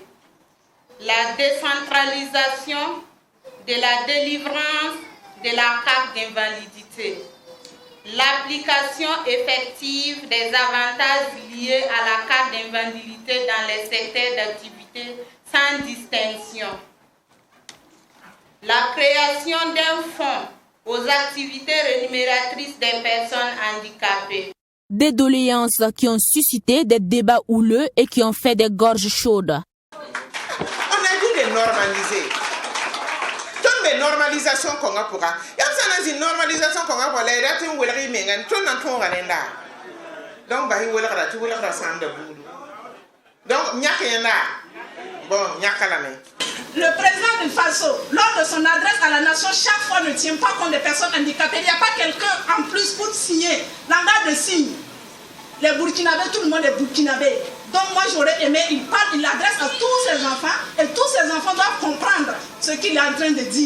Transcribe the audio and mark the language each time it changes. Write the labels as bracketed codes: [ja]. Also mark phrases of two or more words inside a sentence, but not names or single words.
[fr] La décentralisation de la délivrance de la carte d'invalidité, l'application effective des avantages liés à la carte d'invalidité dans les secteurs d'activité sans distinction, la création d'un fonds aux activités rémunératrices des personnes handicapées. Des doléances qui ont suscité des débats houleux et qui ont fait des gorges chaudes. [mos] Normaliser. Ton be normalisation ko nga puka. Yam sana zi normalisation ko nga wala da tin welri mengan ton nan ton ganenda. Donc ba hi welra tu welra sanda bulu. Donc nyakena. Bon, nyakala me. [fr] Le président du Faso, lors de son adresse à la nation, chaque fois ne tient pas compte des personnes handicapées. Il n'y a pas quelqu'un en plus pour signer l'engagement de signe. Les Burkinabés, tout le monde est Burkinabé. Donc moi j'aurais aimé, il adresse à tous ses enfants et tous ses enfants doivent comprendre ce qu'il est en train de dire.